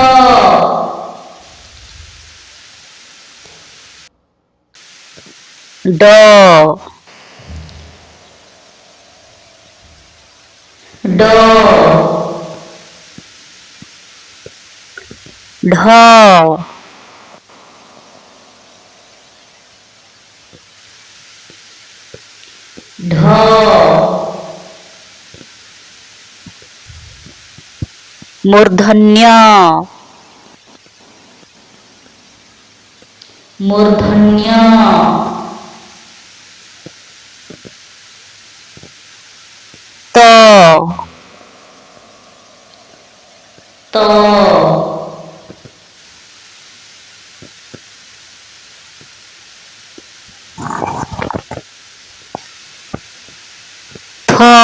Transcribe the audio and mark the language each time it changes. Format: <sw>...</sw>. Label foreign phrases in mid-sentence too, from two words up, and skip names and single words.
<or>ଡ ଡ। ଢ</or> <hi>ढ मूर्धन्य मूर्धन्य त त थ</hi>